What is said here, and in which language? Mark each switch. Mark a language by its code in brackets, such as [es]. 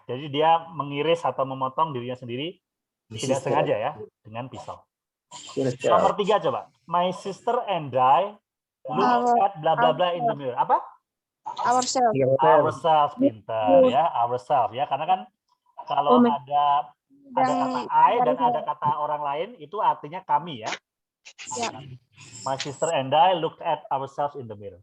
[id] Jadi dia mengiris atau memotong dirinya sendiri tidak sengaja ya dengan pisau. Nomor 3 coba. [en] My sister and I look at bla bla bla in the mirror. [id] Apa? [en] Ourselves. [id] Ourselves, pintar ya, ourselves ya. Karena kan kalau ada kata I dan ada kata orang lain itu artinya kami ya. Ya. [en] My sister and I looked at ourselves in the mirror.